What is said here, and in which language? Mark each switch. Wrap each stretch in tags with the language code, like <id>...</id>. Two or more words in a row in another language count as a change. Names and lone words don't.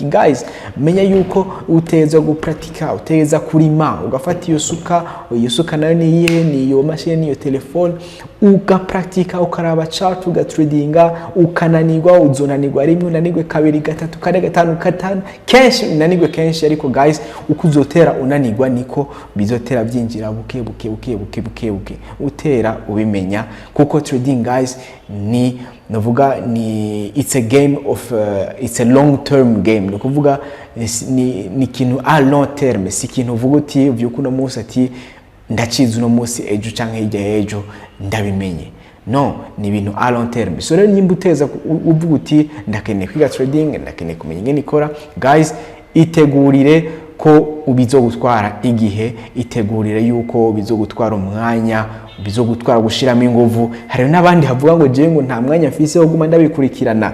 <rn>Guys, menya yuko uteza gupratika, uteza kurima, ugafata iyo suka nayo ni iyo machine niyo telefone, ugapratika ukaraba chart ugatradinga, ukananirwa uzonanirwa rimwe, unanirwe kabiri gatatu kane gatanu katanu kenshi, unanirwe kenshi. Ariko guys, ukuzotera unanirwa niko bizotera byinjira buke utera ubimenya kuko trading guys ni navuga ni</rn> <en>it's a game of it's a long term game.</en> <rn>No kuvuga ni kintu</rn> <en>a long term,</en> <rn>si kintu uvuga uti vyukuno musi ati ndaciza uno musi ejo canke hirya ejo ndabimenye. No, ni ibintu</rn> <en>a long term.</en> <rn>So rero nyimba uteza uvuga uti ndakeneye kwiga trading, ndakeneye kumenya ingene ikora, guys itegurire ko ubizogutwara igihe, itegurire yuko bizogutwara umwanya, bizogutwara gushiramo inguvu. Hari nabandi havuga ngo je ngo nta mwanya mfise wo guma ndabikurikirana.</rn>